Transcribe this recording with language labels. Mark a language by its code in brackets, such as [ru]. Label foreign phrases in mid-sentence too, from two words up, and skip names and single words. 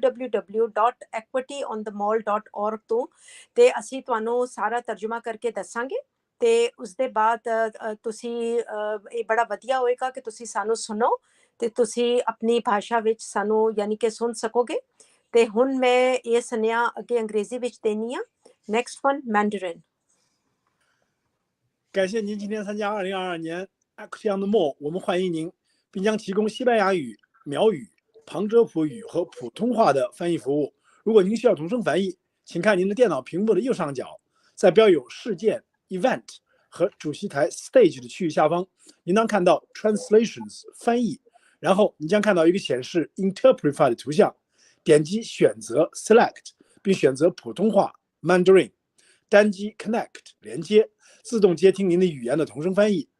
[pa] www.equityonthemall.org ਤੋਂ ਤੇ ਅਸੀਂ ਤੁਹਾਨੂੰ ਸਾਰਾ ਤਰਜਮਾ ਕਰਕੇ ਦੱਸਾਂਗੇ ਤੇ ਉਸ ਦੇ ਬਾਅਦ ਤੁਸੀਂ ਇਹ ਬੜਾ ਵਧੀਆ ਹੋਏਗਾ ਕਿ ਤੁਸੀਂ ਸਾਨੂੰ ਸੁਣੋ ਤੇ ਤੁਸੀਂ ਆਪਣੀ ਭਾਸ਼ਾ ਵਿੱਚ ਸਾਨੂੰ ਯਾਨੀ ਕਿ ਸੁਣ ਸਕੋਗੇ ਤੇ ਹੁਣ ਮੈਂ ਇਹ ਸੁਨੇਹਾ ਅੱਗੇ ਅੰਗਰੇਜ਼ੀ ਵਿੱਚ ਦੇਣੀ ਆ [en] next one Mandarin [zh] 感谢您今天参加2022年 Equity on the Mall， 我们欢迎您，并将提供西班牙语、苗语、旁遮普语和普通话的翻译服务。如果您需要同声翻译，请看您的电脑屏幕的右上角，在标有事件 Event 和主席台 Stage 的区域下方，您能看到 Translations 翻译，然后你将看到一个显示 Interprefy 的图像，点击选择 Select， 并选择普通话 Mandarin， 单击 Connect 连接，自动接听您的语言的同声翻译。